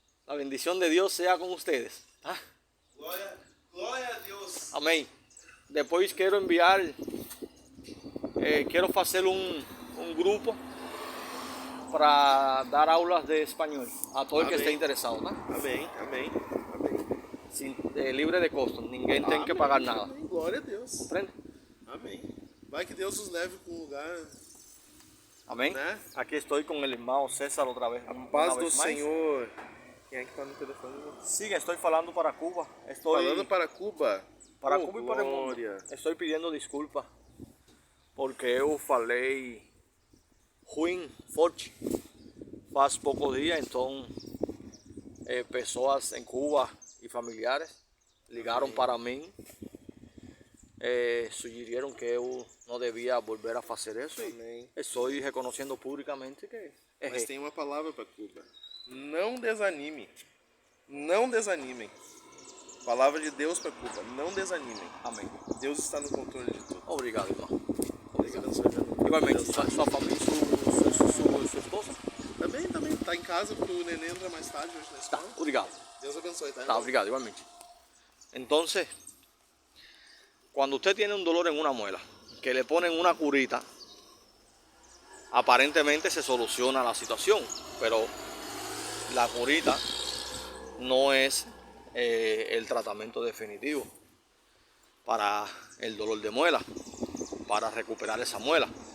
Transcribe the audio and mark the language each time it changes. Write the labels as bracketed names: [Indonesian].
[Spanish] La bendición de Dios sea con ustedes. ¿Ah? [Portuguese] Glória a Deus. [Spanish] Amén. Después quiero enviar, quiero hacer un grupo para dar aulas de español a todo el que esté interesado, ¿no? [Portuguese] Amém, amém, amém. [Spanish] Libre de costo, [Portuguese] ninguém tem que pagar nada. Amém. Glória a Deus. [Spanish] ¿Comprende? [Portuguese] Amém. Vai que Deus nos leve para um lugar. [Spanish] Amén. [Portuguese] Né? [Spanish] Aquí estoy con el hermano César otra vez. [Portuguese] A paz do Senhor. Quem é que está no telefone? [Spanish] Sí, estoy falando para Cuba. [Portuguese] Falando para Cuba. [Spanish] Para Cuba y para el mundo. Estoy pidiendo disculpas [Portuguese] porque eu falei ruim, forte, faz poucos dias. Então, pessoas em Cuba e familiares ligaram para mim, sugirieron que eu não devia volver a fazer isso. Amém. E estou reconhecendo publicamente que Mas tem uma palavra para Cuba. Não desanime. Não desanimem. Palavra de Deus para Cuba. Não desanimem. Amém. Deus está no controle de tudo. Obrigado, irmão. Deus abençoe. Igualmente, sua família, sua esposa? Também. Tá em casa porque o neném entra mais tarde hoje na Tá, escola. obrigado. Deus abençoe, tá? Tá, obrigado, igualmente. [Spanish] Entonces, cuando usted tiene un dolor en una muela, que le ponen una curita, aparentemente se soluciona la situación, pero la curita no es el tratamiento definitivo para el dolor de muela, para recuperar esa muela.